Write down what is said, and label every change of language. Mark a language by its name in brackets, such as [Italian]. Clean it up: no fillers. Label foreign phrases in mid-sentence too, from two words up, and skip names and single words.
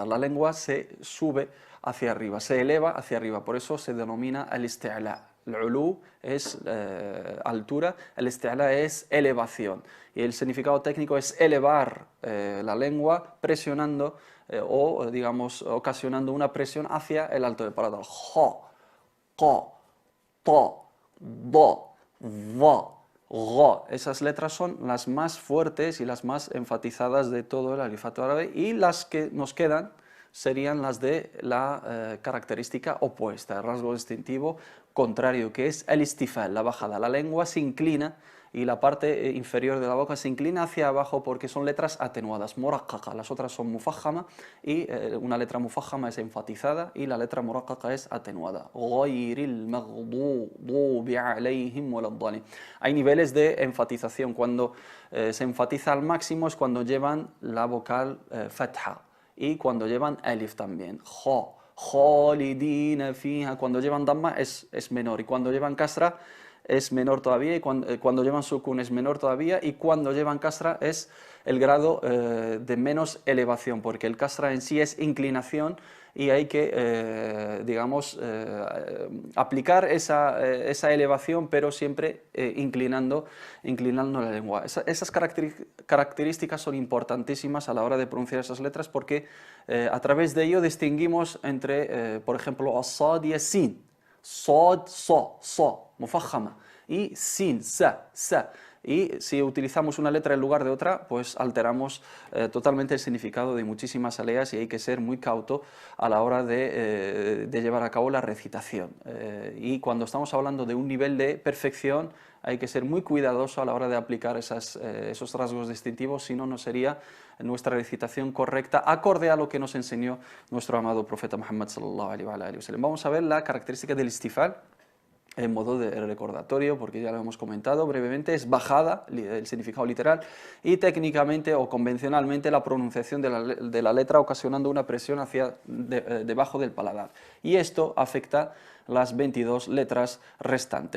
[Spanish] La lengua se sube hacia arriba, se eleva hacia arriba, por eso se denomina al-isti'la. El-ulu es altura, el isti'la es elevación, y el significado técnico es elevar la lengua presionando o digamos ocasionando una presión hacia el alto del paladar. Ja, qa, ta, da, va, ga. Esas letras son las más fuertes y las más enfatizadas de todo el alifato árabe, y las que nos quedan serían las de la característica opuesta, el rasgo distintivo contrario, que es el istifal, la bajada. La lengua se inclina y la parte inferior de la boca se inclina hacia abajo porque son letras atenuadas, muraqqaqa. Las otras son mufajjama y una letra mufajjama es enfatizada y la letra muraqqaqa es atenuada. [Arabic] غير المغضوب عليهم ولا الضالين. [Spanish] Hay niveles de enfatización. Cuando se enfatiza al máximo es cuando llevan la vocal fatha y cuando llevan alif también. [Arabic] خا، خالدين فيها. [Spanish] Cuando llevan damma es menor, y cuando llevan kasra es menor todavía, y cuando llevan sukun es menor todavía, y cuando llevan kasra es el grado de menos elevación, porque el kasra en sí es inclinación y hay que, digamos, aplicar esa elevación, pero siempre inclinando la lengua. Esas características son importantísimas a la hora de pronunciar esas letras, porque a través de ello distinguimos entre, por ejemplo, as-sad y as-sin. Sad, so, mufajama, y sin, sa. Y si utilizamos una letra en lugar de otra, pues alteramos totalmente el significado de muchísimas aleas, y hay que ser muy cauto a la hora de llevar a cabo la recitación. Y cuando estamos hablando de un nivel de perfección, hay que ser muy cuidadoso a la hora de aplicar esos rasgos distintivos, si no, no sería nuestra recitación correcta, acorde a lo que nos enseñó nuestro amado profeta Muhammad [Arabic] صلى الله عليه وسلم. [Spanish] Vamos a ver la característica del istifal en modo de recordatorio, porque ya lo hemos comentado brevemente. Es bajada, el significado literal, y técnicamente o convencionalmente la pronunciación de la letra, ocasionando una presión hacia debajo del paladar. Y esto afecta las 22 letras restantes.